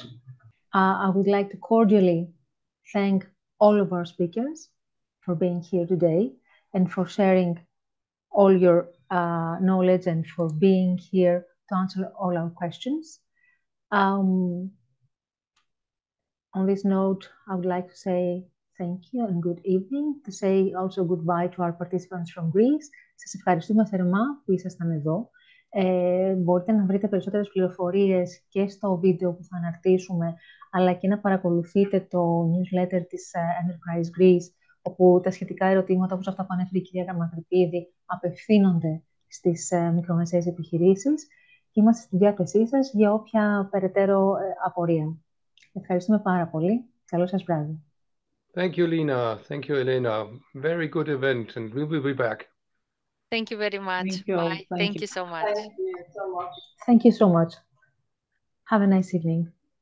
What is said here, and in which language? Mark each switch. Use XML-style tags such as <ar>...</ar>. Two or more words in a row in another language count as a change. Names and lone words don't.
<en>I would like to cordially thank all of our speakers for being here today and for sharing all your knowledge and for being here to answer all our questions. On this note, I would like to say thank you and good evening, to say also goodbye to our participants from Greece.</en> <el>Σας ευχαριστούμε θερμά που ήσασταν εδώ. Μπορείτε να βρείτε περισσότερες πληροφορίες και στο βίντεο που θα αναρτήσουμε, αλλά και να παρακολουθείτε το newsletter της Enterprise Greece, όπου τα σχετικά ερωτήματα, όπως αυτά που ανέφερε η κυρία Γραμματρυπίδη, απευθύνονται στις μικρομεσαίες επιχειρήσεις και είμαστε στη διάθεσή σας για όποια περαιτέρω απορία. Ευχαριστούμε πάρα πολύ. Καλό σας βράδυ.</el> <en>Thank you, Lina. Thank you, Elena. Very good event, and we will be back. Thank you very much. Thank you. Bye. Thank you so much. Thank you so much. Thank you so much. Have a nice evening.</en>